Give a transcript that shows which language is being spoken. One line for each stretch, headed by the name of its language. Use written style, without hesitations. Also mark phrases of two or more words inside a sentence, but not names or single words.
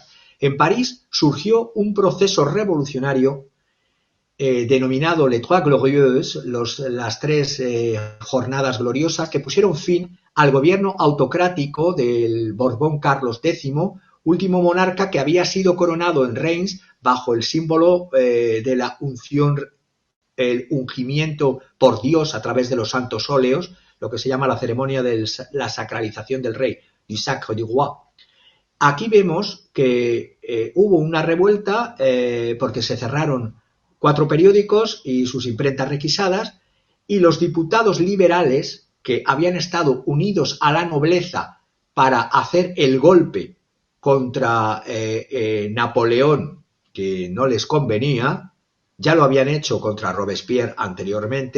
Spanish: En París surgió un proceso revolucionario denominado Les Trois Glorieuses, las tres jornadas gloriosas, que pusieron fin al gobierno autocrático del Borbón Carlos X, último monarca que había sido coronado en Reims bajo el símbolo de la unción, el ungimiento por Dios a través de los santos óleos, lo que se llama la ceremonia de la sacralización del rey,
French: du sacre du roi.
Spanish: Aquí vemos que hubo una revuelta porque se cerraron 4 periódicos y sus imprentas requisadas, y los diputados liberales que habían estado unidos a la nobleza para hacer el golpe contra Napoleón, que no les convenía, ya lo habían hecho contra Robespierre anteriormente.